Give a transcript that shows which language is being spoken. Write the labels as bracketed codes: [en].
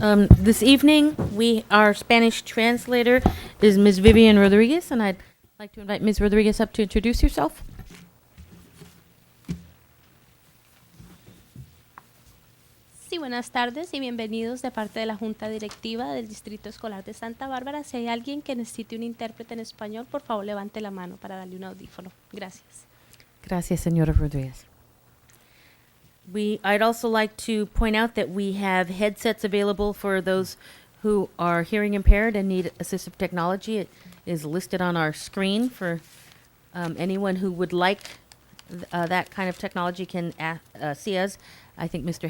[en] This evening, our Spanish translator is Ms. Vivian Rodriguez, and I'd like to invite Ms. Rodriguez up to introduce yourself. [es] Sí, buenas tardes y bienvenidos de parte de la Junta Directiva del Distrito Escolar de Santa Bárbara. Si hay alguien que necesite un intérprete en español, por favor levante la mano para darle un audífono. Gracias. Gracias, señora Rodriguez. [en] I'd also like to point out that we have headsets available for those who are hearing impaired and need assistive technology. It is listed on our screen for anyone who would like that kind of technology can see us. I think Mr.